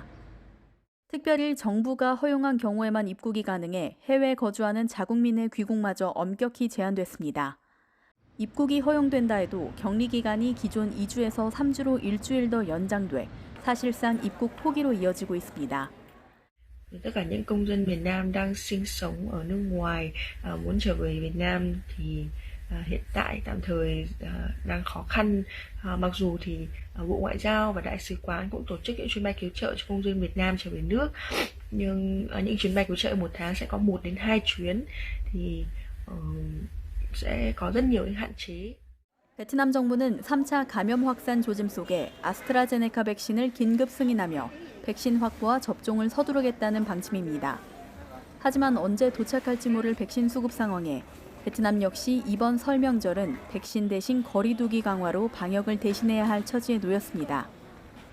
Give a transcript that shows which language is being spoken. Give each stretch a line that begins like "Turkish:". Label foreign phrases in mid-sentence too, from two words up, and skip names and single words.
Korean: 특별히 정부가 허용한 경우에만 입국이 가능해 해외에 거주하는 자국민의 귀국마저 엄격히 제한됐습니다. 입국이 허용된다 해도 격리 기간이 기존 2주에서 3주로 일주일 더 연장돼 사실상 입국 포기로 이어지고 있습니다.
Vietnamese: Tất cả những công dân Việt Nam đang sinh sống ở nước ngoài muốn trở về Việt Nam thì hiện tại tạm thời đang khó khăn. Mặc dù thì Bộ Ngoại giao và Đại sứ quán cũng tổ chức những chuyến bay cứu trợ cho công dân Việt Nam trở về nước, nhưng những chuyến bay cứu trợ một tháng sẽ có 1 đến 2 chuyến thì sẽ có rất nhiều những hạn chế.
Korean: 베트남 정부는 3차 감염 확산 조짐 속에 아스트라제네카 백신을 긴급 승인하며 백신 확보와 접종을 서두르겠다는 방침입니다. 하지만 언제 도착할지 모를 백신 수급 상황에 베트남 역시 이번 설 명절은 백신 대신 거리 두기 강화로 방역을 대신해야 할 처지에 놓였습니다.